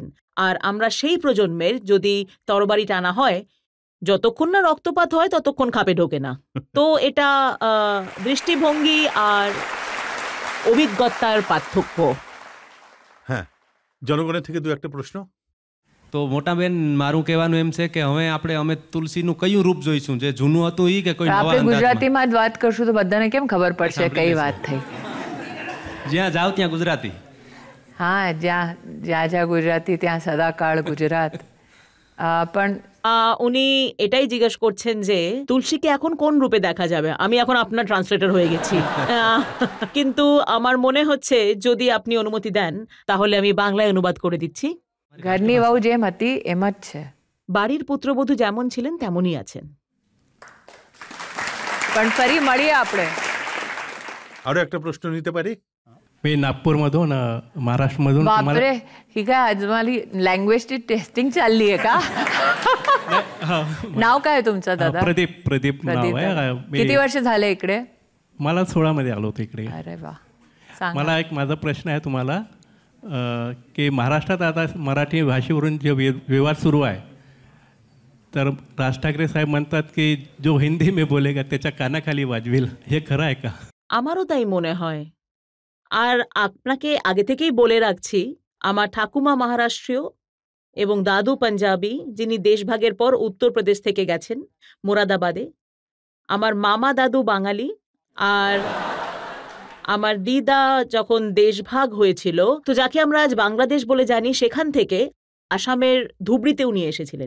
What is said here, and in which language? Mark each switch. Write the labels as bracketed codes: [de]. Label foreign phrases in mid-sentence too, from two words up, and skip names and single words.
[bn] আর আমরা সেই প্রজন্মের, যদি তরবারি টানা হয় যতক্ষণ না রক্তপাত হয় ততক্ষণ খাপে ঢোকে না। তো এটা দৃষ্টিভঙ্গি আর অভিজ্ঞতার পার্থক্য। হ্যাঁ, জনগণের থেকে দু একটা প্রশ্ন। [gu] તો મોટાબેન મારું કહેવાનું એમ છે કે હવે અમે તુલસીનું કયું રૂપ જોઈશું, જે જૂનું હતું ઈ કે કોઈ નવા આપણે અંદાજમાં? ગુજરાતીમાં જ વાત કરશું તો બધાને કેમ ખબર પડશે કઈ વાત થઈ? જ્યાં જાઓ ત્યાં ગુજરાતી. હા, જ્યાં ગુજરાતી ત્યાં સદાકાળ ગુજરાત। પણ [bn] উনি এটাই জিজ্ঞেস করছেন যে তুলসীকে এখন কোন রূপে দেখা যাবে। আমি এখন আপনার ট্রান্সলেটর হয়ে গেছি। কিন্তু আমার মনে হচ্ছে যদি আপনি অনুমতি দেন তাহলে আমি বাংলায় অনুবাদ করে দিচ্ছি। [gu] ઘરની વહુ જેમ હતી એમ જ છે, [bn] বাড়ির পুত্রবধূ যেমন ছিলেন তেমনই আছেন। [gu] પણ ફરી મળીએ આપણે। [bn] আরো একটা প্রশ্ন নিতে পারি? [mr] मी नागपूरमधून महाराष्ट्रमधून बापरे, ही काय आजमाली लँग्वेजची टेस्टिंग चालली आहे का? नाव काय आहे तुमचं दादा? प्रदीप नाव प्रदीप आहे. दादा. किती वर्ष झाले इकडे? मला 16 मध्ये आलो होतो इकडे. अरे वा, सांगा. मला एक माझा प्रश्न आहे तुम्हाला की महाराष्ट्रात आता मराठी भाषेवरून जे विवाद सुरू आहे, तर राज ठाकरे साहेब म्हणतात की [hi] जो हिंदी में बोलेगा [mr] त्याच्या कानाखाली वाजवेल, हे खरं आहे का? [bn] আমারও তাই মনে হয়। আর আপনাকে আগে থেকেই বলে রাখছি, আমার ঠাকুমা মহারাষ্ট্রীয় এবং দাদু পাঞ্জাবি, যিনি দেশভাগের পর উত্তরপ্রদেশ থেকে গেছেন মুরাদাবাদে। আমার মামা দাদু বাঙালি, আর আমার দিদা যখন দেশভাগ হয়েছিল, তো যাকে আমরা আজ বাংলাদেশ বলে জানি, সেখান থেকে আসামের ধুবড়িতে উনি এসেছিলেন।